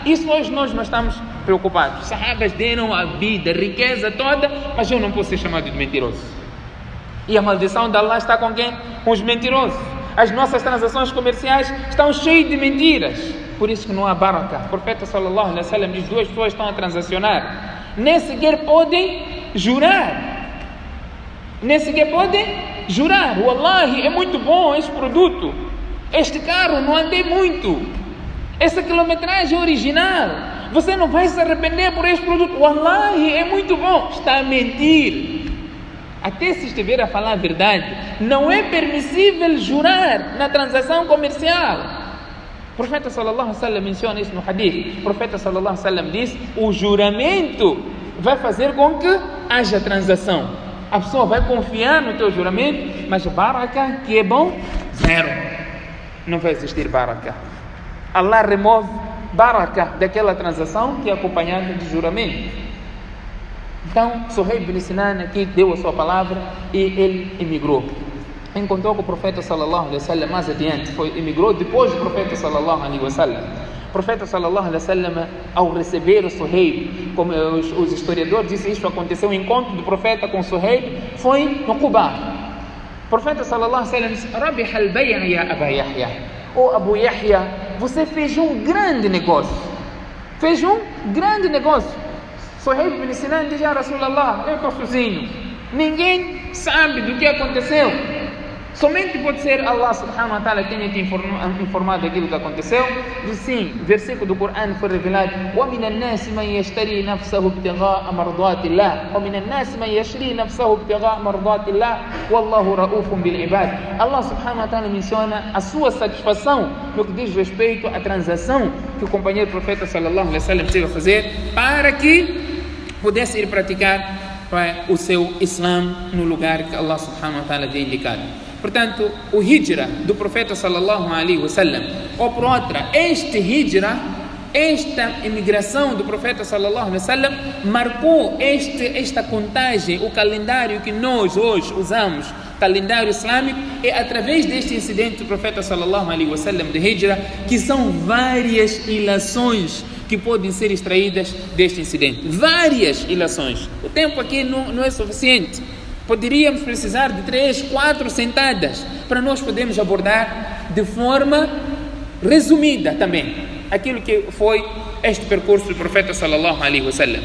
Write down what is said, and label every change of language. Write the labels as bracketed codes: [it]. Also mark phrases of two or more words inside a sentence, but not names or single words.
[pt] Isso hoje nós não estamos preocupados. Os sahabas deram a vida, a riqueza toda, mas eu não posso ser chamado de mentiroso. E a maldição de Allah está com quem? Com os mentirosos. As nossas transações comerciais estão cheias de mentiras. Por isso que não há baraka. O profeta [ar] صلى الله عليه وسلم [pt] diz: duas pessoas estão a transacionar, nem sequer podem jurar. Nem sequer podem jurar: wallahi, é muito bom este produto, este carro não andei muito, essa quilometragem é original, você não vai se arrepender por este produto, wallahi, é muito bom. Está a mentir. Até se estiver a falar a verdade, não é permissível jurar na transação comercial. O profeta [ar] صلى الله عليه وسلم [pt] menciona isso no hadith. O profeta [ar] صلى الله عليه وسلم [pt] diz: o juramento vai fazer com que haja transação. A pessoa vai confiar no teu juramento, mas baraka, que é bom, zero. Não vai existir baraka. Allah remove baraka daquela transação que é acompanhada de juramento. Então, Suhaib ibn Sinan aqui deu a sua palavra e ele emigrou. Encontrou com o profeta [ar] صلى الله عليه وسلم [pt] mais adiante, emigrou depois do profeta [ar] صلى الله عليه وسلم. [pt] O profeta [ar] صلى الله عليه وسلم, [pt] ao receber o Suhaib, como os historiadores dizem, isso aconteceu, o encontro do profeta com Suhaib foi no Quba. O profeta [ar] صلى الله عليه وسلم [pt] disse: [ar] ربح البيع [pt] ya Aba Yahya. Oh Abu Yahya, você fez um grande negócio. Fez um grande negócio. Suhaib bin Sinan diz: [ar] يا رسول الله, [pt] eu estou sozinho. Ninguém sabe do que aconteceu. Somente pode ser Allah [ar] سبحانه وتعالى [pt] que tenha te informado daquilo que aconteceu. Diz sim, versículo do Corão foi revelado: [ar] وَمِنَ النَّاسِ مَنْ يَشْتَرِي نَفْسَهُ ابْتِغَاءَ مَرْضَاتِ اللَّهِ وَمِنَ النَّاسِ مَنْ يَشْرِي نَفْسَهُ ابْتِغَاءَ مَرْضَاتِ اللَّهِ وَاللَّهُ رَؤُوفٌ بِالْعِبَادِ. [pt] Allah [ar] سبحانه وتعالى [pt] menciona a sua satisfação no que diz respeito à transação que o companheiro profeta [ar] صلى الله عليه وسلم [pt] teve a fazer para que pudesse ir praticar o seu Islã no lugar que Allah [ar] سبحانه وتعالى [pt] havia indicado. Portanto, o hijra do profeta [ar] صلى الله عليه وسلم, [pt] ou por outra, este hijra, esta imigração do profeta [ar] صلى الله عليه وسلم [pt] marcou esta contagem, o calendário que nós hoje usamos, calendário islâmico, é através deste incidente do profeta [ar] صلى الله عليه وسلم [pt] de hijra que são várias ilações que podem ser extraídas deste incidente. Várias ilações. O tempo aqui não é suficiente. Poderíamos precisar de 3, 4 sentadas para nós podermos abordar de forma resumida também aquilo que foi este percurso do profeta [ar] صلى الله عليه وسلم.